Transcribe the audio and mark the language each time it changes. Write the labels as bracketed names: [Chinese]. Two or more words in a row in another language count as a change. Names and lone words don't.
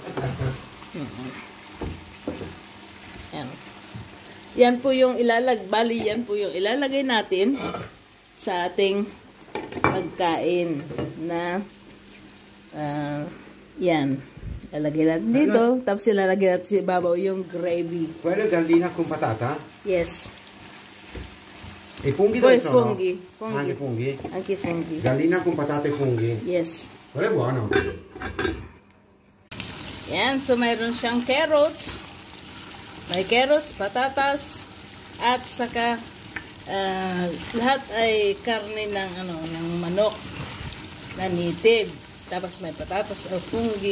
[Filipino] Yan. Yan po yung yan po yung ilalagay natin sa ating pagkain na yan. Ilalagay natin dito, tapos ilalagay natin sa ibabaw yung gravy. [Italian] Quello è gallina con patata? [English] Yes. [Italian] E funghi dove sono? Funghi. Anche funghi? Anche funghi. Gallina con patata e funghi? [English] Yes. [Italian] Quello è buono. [Filipino] Yan, so mayroon siyang carrots. May carrots, patatas, at saka lahat ay karne ng ng manok na native. Tapos may patatas o fungi.